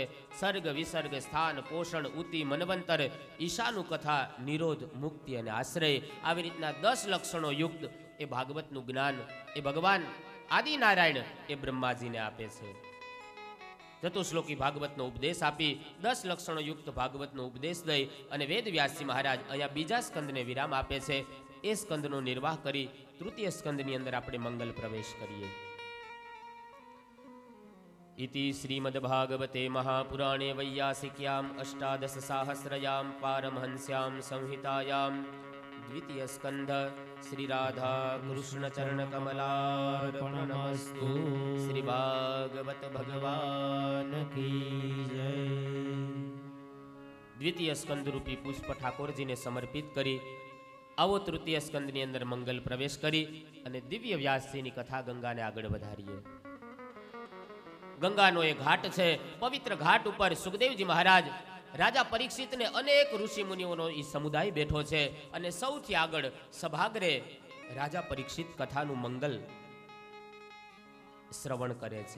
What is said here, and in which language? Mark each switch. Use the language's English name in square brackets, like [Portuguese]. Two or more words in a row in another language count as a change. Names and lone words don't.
[Gujarati] સર્ગ, વિસર્ગ, સ્થાન, પોષણ, ઉતિ, મનવંતર, ઈશાનું કથા, નિરોધ, મુક્તિ અને આશ્રય, આવી રીતના 10 લક્ષણો યુક્ત એ ભાગવતનું જ્ઞાન એ ભગવાન આદિનારાયણ એ બ્રહ્માજીને આપે છે. ચતુશ્લોકી ભાગવતનો ઉપદેશ આપી 10 લક્ષણો યુક્ત ભાગવતનો ઉપદેશ દઈ અને વેદવ્યાસજી મહારાજ અહીંયા બીજા સ્કંદને વિરામ આપે છે. એ સ્કંદનો નિર્વાહ કરી તૃતીય સ્કંદની અંદર આપણે મંગલ પ્રવેશ કરીએ. [Sanskrit] इति श्रीमद्भागवते महापुराणे वैयासिक्यां अष्टादशसाहस्रयां पारमहंस्यां संहितायां द्वितीय स्कंध श्री राधा कृष्ण चरण कमलार्पणमस्तु. [Hindi] श्री भागवत भगवान की जय. [Gujarati] દ્વિતીય સ્કંદ રૂપી પુષ્પ ઠાકોરજીને સમર્પિત કરી આવો તૃતીય સ્કંદની અંદર મંગલ પ્રવેશ કરી અને દિવ્ય વ્યાસજીની કથા ગંગાને આગળ વધારીએ. ગંગાનો એ ઘાટ છે. પવિત્ર ઘાટ ઉપર સુખદેવજી મહારાજ રાજા પરીક્ષિતને અનેક ઋષિ મુનિઓનો એ સમુદાય બેઠો છે અને સૌથી આગળ સભાગરે રાજા પરીક્ષિત કથાનું મંગલ શ્રવણ કરે છે.